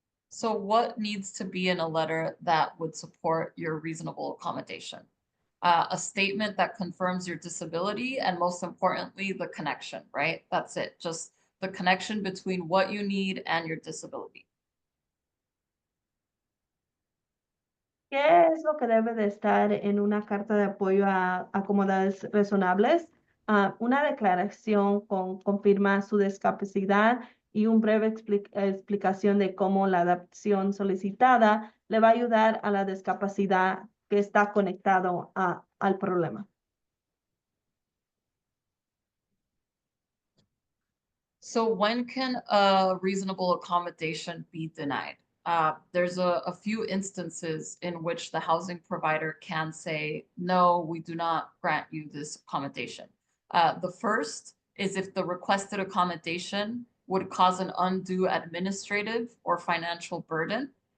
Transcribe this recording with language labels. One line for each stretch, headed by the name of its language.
English: So what needs to be in a letter that would support your reasonable accommodation? A statement that confirms your disability, and most importantly, the connection, right? That's it, just the connection between what you need and your disability.
Spanish: ¿Qué es lo que debe de estar en una carta de apoyo a acomodados razonables? Una declaración confirma su discapacidad y una breve explicación de cómo la adaptación solicitada le va a ayudar a la discapacidad que está conectado al problema.
English: So when can a reasonable accommodation be denied? There's a few instances in which the housing provider can say, no, we do not grant you this accommodation. The first is if the requested accommodation would cause an undue administrative or financial burden.